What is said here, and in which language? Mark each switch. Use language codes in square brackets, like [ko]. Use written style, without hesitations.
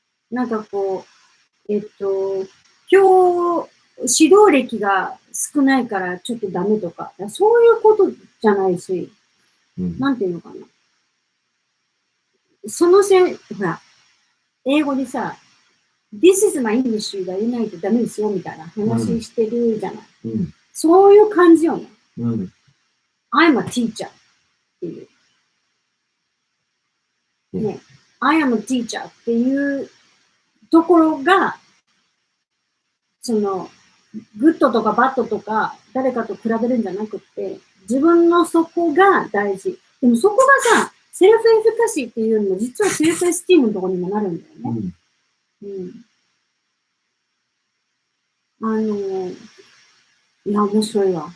[ja] なんかこう、今日、指導歴が少ないからちょっとダメとか、そういうことじゃないし、なんていうのかな。ほら、英語でさ、 [en] This is my English [ja] が言えないとダメですよみたいな話してるじゃない。そういう感じよね。 [en] I'm a teacher っていう。 [ja] ね、 [en] I am a teacher [ja] っていうところが、その、グッドとかバッドとか誰かと比べるんじゃなくって、自分のそこが大事。でもそこがさ、セルフエフィカシーっていうよりも実はセルフエスティームのところにもなるんだよね。いや、面白いわ。